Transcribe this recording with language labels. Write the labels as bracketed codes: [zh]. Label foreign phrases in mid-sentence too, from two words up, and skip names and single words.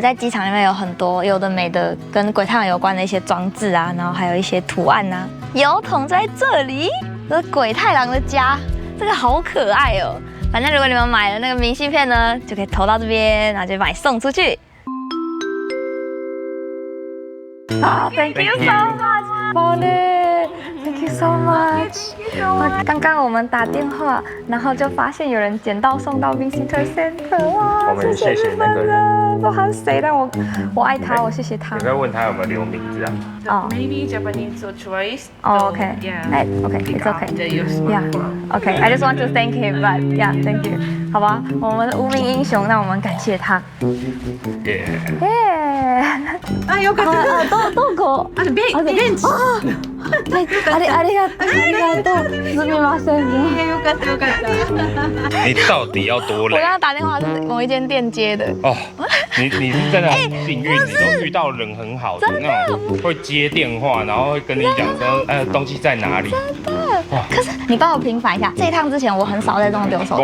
[zh] 对，在机场里面有很多有的没的跟鬼太郎有关的一些装置啊，然后还有一些图案啊。邮筒在这里，这是鬼太郎的家，这个好可爱哦。反正如果你们买了那个明信片呢，就可以投到这边，然后就把你送出去。 [en] 好 ，Thank you so much，宝贝 ，Thank you so much。 [zh] 刚刚我们打电话，然后就发现有人捡到送到 [en] Visitor Center， [zh] 哇，我们谢谢那个人，都喊谁？但我爱他，我谢谢他。你在问他有没有留名字啊？哦 [en] Maybe Japanese choice. 哦 ，OK， OK，it's OK，OK，I just want to thank him，but yeah，thank you， [zh] 好吧，我们的无名英雄，那我们感谢他。耶。 [ja] あ、よかった。どこ？ベンチ。ありがとう。すみません。よかったよかった。 [zh] 你到底要多累？我刚刚打电话是某一间店接的。哦，你是真的很幸运，你都遇到人很好的那种，会接电话，然后会跟你讲说，东西在哪里。真的。可是你帮我平反一下，这一趟之前我很少在弄丢手机。